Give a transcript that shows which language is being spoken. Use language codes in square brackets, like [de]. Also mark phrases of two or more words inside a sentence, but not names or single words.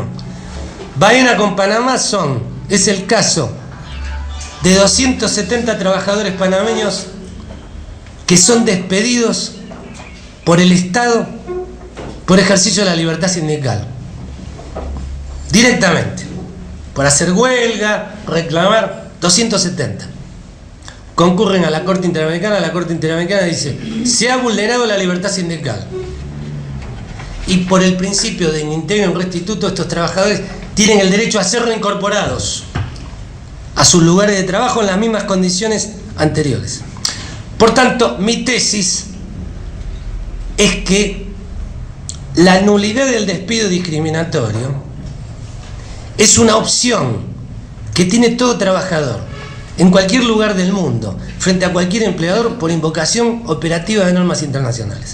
[es] Baena con Panamá es el caso de 270 trabajadores panameños que son despedidos por el Estado por ejercicio de la libertad sindical, directamente, por hacer huelga, reclamar. 270 concurren a la Corte Interamericana. La Corte Interamericana dice: se ha vulnerado la libertad sindical, y por el principio de [la] in integrum restitutio, [es] estos trabajadores tienen el derecho a ser reincorporados a sus lugares de trabajo en las mismas condiciones anteriores. Por tanto, mi tesis es que la nulidad del despido discriminatorio es una opción que tiene todo trabajador, en cualquier lugar del mundo, frente a cualquier empleador por invocación operativa de normas internacionales.